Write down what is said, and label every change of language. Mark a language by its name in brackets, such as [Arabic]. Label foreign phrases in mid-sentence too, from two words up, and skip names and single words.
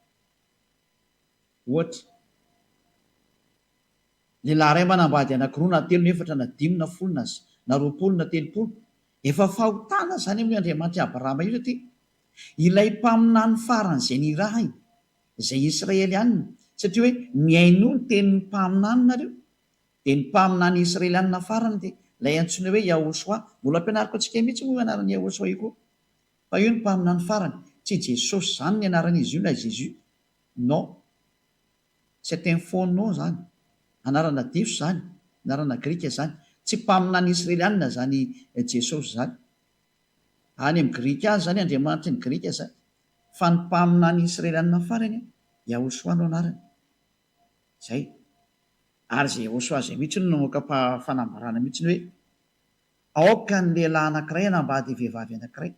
[Malagasy] Ohatra lehilahy iray manambady anankiroa na telo na efatra na dimy na folo na roapolo na telopolo efa fahotana zany amin'ny Andriamanitra Abrahama io satria ilay mpaminany faran'izay ny raha izay Israelianina satria hoe miaino ny tenin'ny mpaminany nareo dia ny mpaminany Israelianina farany dia lay antsoina hoe Yahosoa. Mbola ampianariko antsika mihitsy moa anaran'ny Yahosoa io koa. Fa io ny mpaminany farany. Tsy Jesosy zany ny anaran'izy io na Jésus. [French] Non. C'est un faux nom zany. [Malagasy] Anarana diso zany. Anarana grika zany. Tsy mpaminany israelianina zany Jesosy zany. Any amin'ny grika azy zany Andriamanitra ny grika zany. Fa ny mpaminany israelianina farany Yahosoa no anarany. Zay. Ary zay Yahosoa zay mihitsy no namoaka fanambarana mihitsy hoe aoka ny lehilahy anankiray hanambady vehivavy anankiray.